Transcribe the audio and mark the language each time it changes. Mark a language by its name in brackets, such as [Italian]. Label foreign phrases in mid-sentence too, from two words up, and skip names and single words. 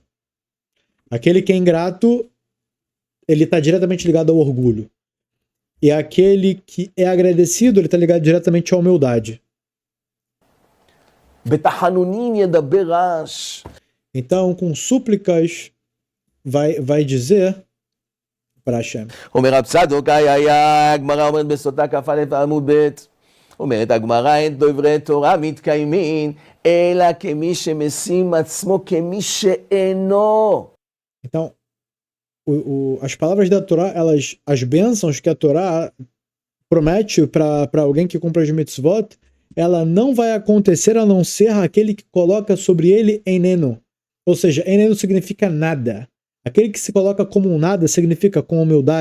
[Portuguese] Aquele que é ingrato, ele está diretamente ligado ao orgulho. E aquele que é agradecido, ele está ligado diretamente à humildade. Então, com súplicas, vai dizer para Hashem. [Hebrew] אומר רב צדוק, הגמרא אומרת בסוטה כ"א עמוד ב', אומרת הגמרא, אין דוברי תורה מתקיימים, אלא כמי שמשים עצמו כמי שאינו. [Portuguese] Então, as palavras da Torá, as bênçãos que a Torá promete para alguém que cumpre as mitzvot, ela não vai acontecer a não ser aquele que coloca sobre ele eneno. Ou seja, eneno significa nada. Aquele que se coloca como um nada significa com humildade.